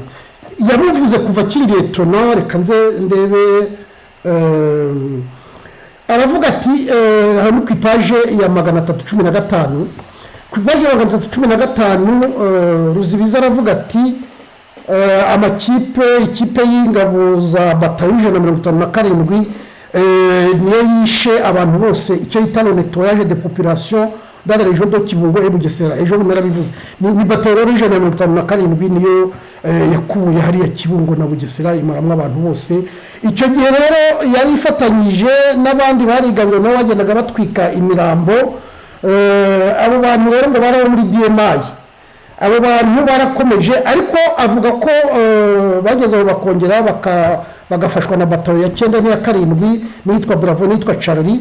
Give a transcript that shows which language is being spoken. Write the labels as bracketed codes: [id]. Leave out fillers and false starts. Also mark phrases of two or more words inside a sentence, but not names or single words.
[rw] Yamuvuze kuva kiri Liyetona, reka nze ndebe aravuga ati hano ku ipaje ya 315 ku ipaje ya 315 Ruzibiza aravuga ati ikipe y'ingabo za batayo 157 niyo yishe abantu bose icyo yita [fr] nettoyage de population dans la région de Kibungo et Bugesera. [rw] Ejo narabivuze ni batayo 157 niyo yakubuye hariya Kibungo na Bugesera imaramwe abantu bose. Icyo gihe rero yari ifatanyije n'abandi barigabwe nabo bagendaga batwika imirambo. Abo bantu rero ngo bari muri DMI, abo bantu barakomeje, ariko avuga ko bagezeho bakongera bagafashwa na batayo ya 9 n'iya 7 n'itwa Bravo n'itwa Charlie.